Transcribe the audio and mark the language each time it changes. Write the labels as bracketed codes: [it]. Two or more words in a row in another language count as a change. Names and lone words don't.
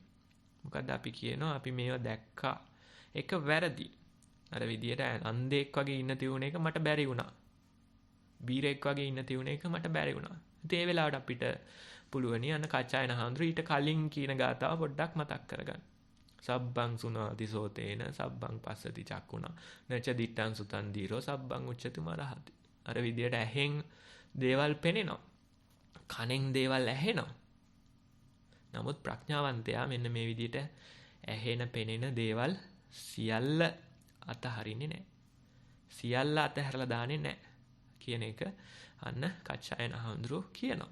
[si] මොකද අපි කියනවා අපි මේවා දැක්කා. ඒක වැරදි. අර විදියට අන්ධෙක් වගේ ඉන්න තියුණ එක මට බැරි වුණා. බීරෙක් වගේ ඉන්න තියුණ එක මට බැරි වුණා. ඉතින් ඒ වෙලාවට අපිට පුළුවනි අන්න කච්චායන හඳුරු ඊට කලින් කියන ගාතාව පොඩ්ඩක් මතක් කරගන්න. [pi] සබ්බං සුනාති සෝතේන සබ්බං පස්සති චක්කුණා නච දිත්තං සුතං දීරෝ සබ්බං උච්චති මරහති. [si] අර විදියට ඇහෙන් දේවල් පෙනෙනවා. කනෙන් දේවල් ඇහෙනවා. නමුත් ප්‍රඥාවන්තයා මෙන්න මේ විදියට ඇහෙන පෙනෙන දේවල් සියල්ල අතහරින්නේ නැහැ. සියල්ල අතහැරලා දාන්නේ නැහැ කියන එක අන්න කච්චායන හඳුරු කියනවා.